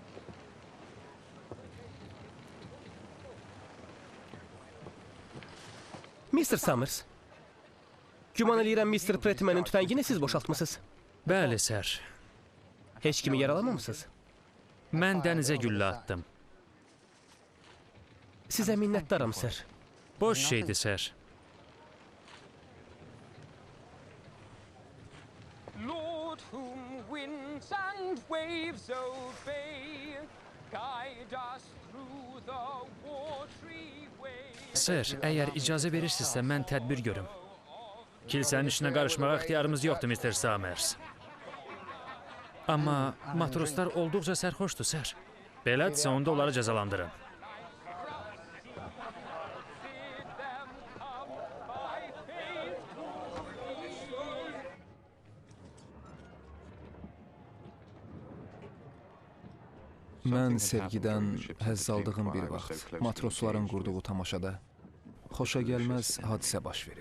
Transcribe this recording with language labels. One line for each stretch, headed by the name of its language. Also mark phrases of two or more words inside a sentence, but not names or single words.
Azerbaijani: Mr. Summers, güman eləyirəm Mr. Prettyman'ın tüfəngini siz boşaltmısınız. Bəli, sər. Heç kimi yaralamamısınız? Mən dənizə güllə atdım. Sizə minnətdaram, sir. Boş şeydir, sər.
English: Lord, whom winds and waves obey, guide us through the watery way.
Azerbaijani: Sər, əgər icazə verirsinizsə, mən tədbir görüm. Kilsənin işinə qarışmağa ixtiyarımız yoxdur, Mr. Summers. Amma matroslar olduqca sərxoşdur, sər. Belədirsə, onda onları cəzalandırın. Mən sevgidən həzz aldığım bir vaxt matrosların qurduğu tamaşada xoşa gəlməz hadisə baş verib.